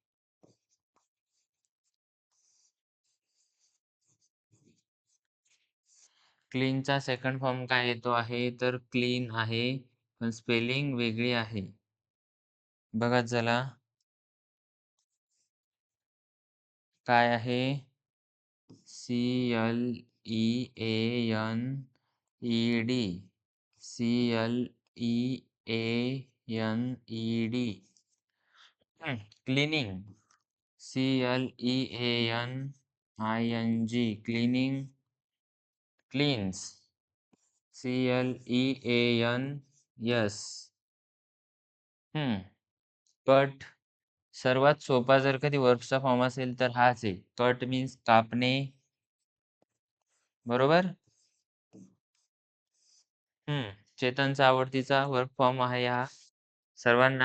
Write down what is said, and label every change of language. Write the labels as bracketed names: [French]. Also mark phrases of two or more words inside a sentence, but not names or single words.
[Marathi] क्लीनचा [English] second form [Marathi] काय येतो आहे? तर क्लीन आहे, पण स्पेलिंग वेगळी आहे. बघा चला. काय आहे? [English] C-L-E-A-N-E-D. C-L-E-A-N-E-D. [Marathi] क्लीनिंग. [English] C-L-E-A-N-I-N-G. क्लीनिंग. [Marathi] क्लीन्स. [English] C-L-E-A-N-S. [Marathi] हं. कट. सर्वात सोपा जर कधी वर्बचा फॉर्म असेल तर हाच आहे. [English] cut means [Marathi] कापणे. बरोबर? हं. चेतनचा आवडतीचा [English] verb form [Marathi] आहे हा सर्वांना.